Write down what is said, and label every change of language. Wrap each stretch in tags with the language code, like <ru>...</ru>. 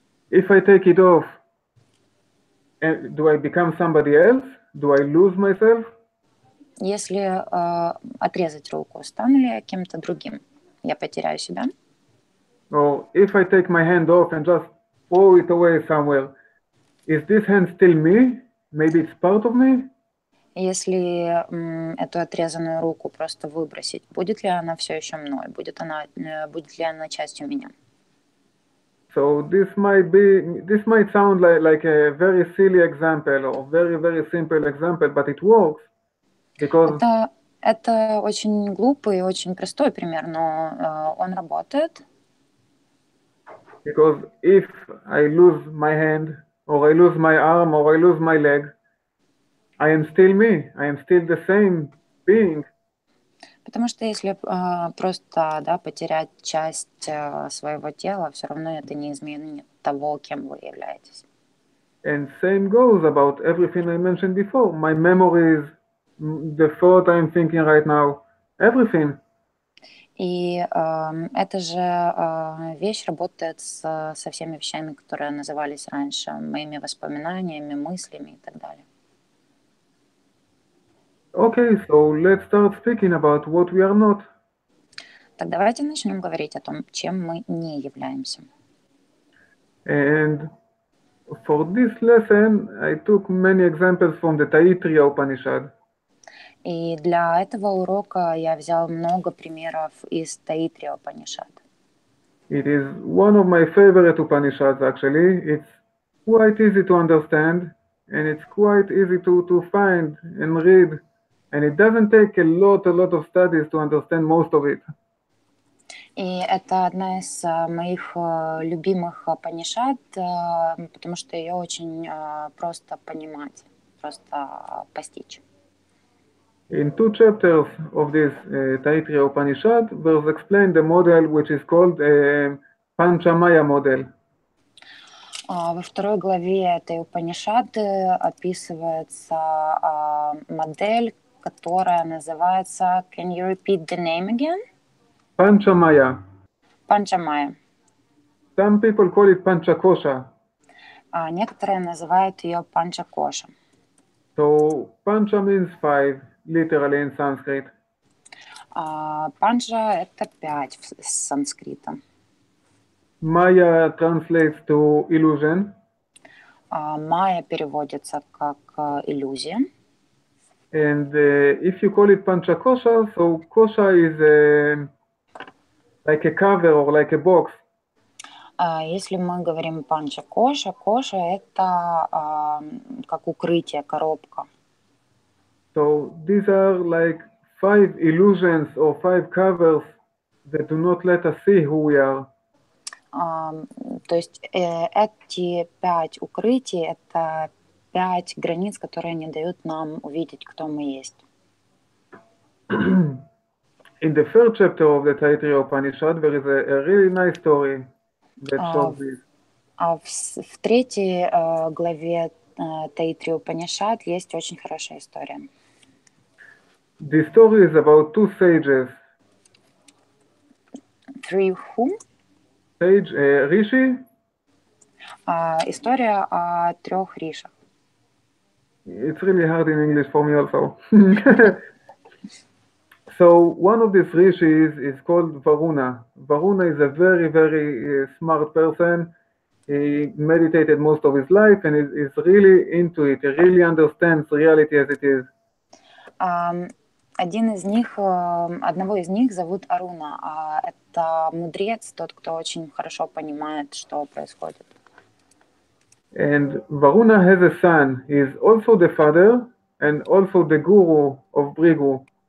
<en>If I take it off, do I become somebody else? Do I lose myself?</en> <ru>Если отрезать руку, стану ли я кем-то другим? Я потеряю себя?</ru> <en>Or if I take my hand off and just throw it away somewhere, is this hand still me? Maybe it's part of me?</en> <ru>Если эту отрезанную руку просто выбросить, будет ли она все еще мной? Будет ли она частью меня?</ru> <en>So this might sound like a very silly example or very simple example, but it works because</en> <ru>Это очень глупый и очень простой пример, но он работает.</ru> <en>Because if I lose my hand, or I lose my arm, or I lose my leg, I am still me. I am still the same being.</en> <ru>Потому что если просто потерять часть своего тела, все равно это не изменит того, кем вы являетесь.</ru> <en>And same goes about everything I mentioned before. My memories, the thought I'm thinking right now, everything.</en> <ru>И эта же вещь работает со всеми вещами, которые назывались раньше моими воспоминаниями, мыслями и так далее.</ru> <en>Okay, so let's start speaking about what we are not.</en> <ru>Так давайте начнем говорить о том, чем мы не являемся.</ru> <en>And for this lesson, I took many examples from the Taittiriya-упанишадой.</en> <ru>И для этого урока я взял много примеров из Тайттирия-упанишадой.</ru> <en>It is one of my favorite Upanishads actually. It's quite easy to understand and it's quite easy to find and read. And it doesn't take a lot of studies to understand most of it.</en> <ru>И это одна из моих любимых Упанишад, потому что ее очень просто понимать, просто постичь.</ru> <en>In 2 chapters of this Taittiriya-упанишад, there's explained the model which is called Panchamaya model.</en> <ru>Во второй главе этой Упанишады описывается модель, которая называется</ru> <en>Can you repeat the name again? Panchamaya.</en> <ru>Панчамая.</ru> <en>Some people call it Panchakosha.</en> <ru>Некоторые называют ее Панчакоша.</ru> <en>So Pancha means 5, literally in Sanskrit.</en> <ru>Панча — это 5 с санскрита.</ru> <en>Maya translates to illusion.</en> <ru>Майя переводится как иллюзия.</ru> <en>And if you call it Panchakosha, so kosha is like a cover or like a box.</en> <ru>Если мы говорим панча-коша, коша — это как укрытие, коробка.</ru> <en>So these are like 5 illusions or 5 covers that do not let us see who we are.</en> <ru>То есть эти 5 укрытий — это 5 границ, которые не дают нам увидеть, кто мы есть.</ru> <en>In the third chapter of the Taittiriya-упанишад, there is a really nice story that shows this.</en> <ru>В третьей главе Тайттирия-упанишад есть очень хорошая история.</ru> <en>The story is about 2 sages. 3 whom? Sage Rishi.</en> <ru>История о 3 ришах.</ru> <en>It's really hard in English for me also. So one of these rishis is called Varuna. Varuna is a very smart person. He meditated most of his life and is really into it. He really understands reality as it is.</en> <ru>Одного из них зовут Аруна, это мудрец, тот, кто очень хорошо понимает, что происходит.</ru> <en>And Varuna has a son. He is also the father and also the guru of Brigu.</en>